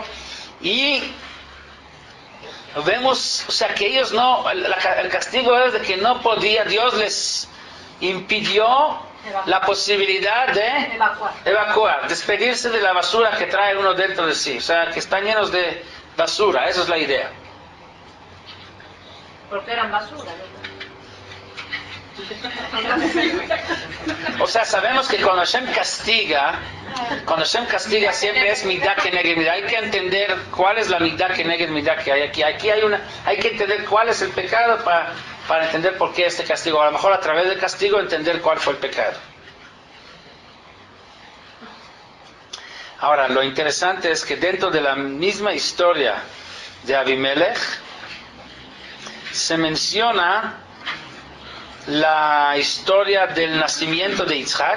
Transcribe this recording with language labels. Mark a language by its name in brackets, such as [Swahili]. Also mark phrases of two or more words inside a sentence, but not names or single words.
[Spanish] Y vemos, o sea, que ellos no, el castigo es de que no podía, Dios les impidió la posibilidad de evacuar, despedirse de la basura que trae uno dentro de sí, o sea, que están llenos de basura, esa es la idea. Porque eran basura. O sea, sabemos que cuando Hashem castiga siempre es [Hebrew] מידה כנגד מידה. [Spanish] Hay que entender cuál es la [Hebrew] מידה כנגד מידה [Spanish] que hay aquí. Hay que entender cuál es el pecado para entender por qué este castigo. A lo mejor a través del castigo entender cuál fue el pecado. Ahora, lo interesante es que dentro de la misma historia de Abimelech se menciona la historia del nacimiento de Yitzhak.